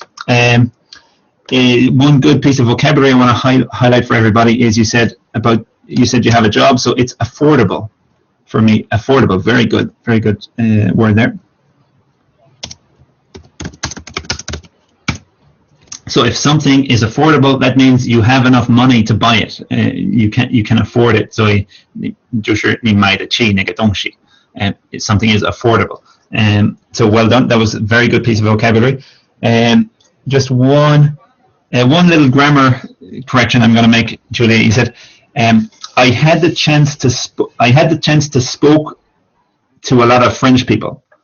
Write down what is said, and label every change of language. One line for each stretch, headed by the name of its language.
English: One good piece of vocabulary I want to highlight for everybody is you said you have a job, so it's affordable. For me, affordable, very good word there. So if something is affordable, that means you have enough money to buy it. You can afford it.
Chinese: So 就是你买得起那个东西.
English: Something is affordable. So well done. That was a very good piece of vocabulary. Just one little grammar correction I'm going to make, Julia. You said, I had the chance to spoke to a lot of French people.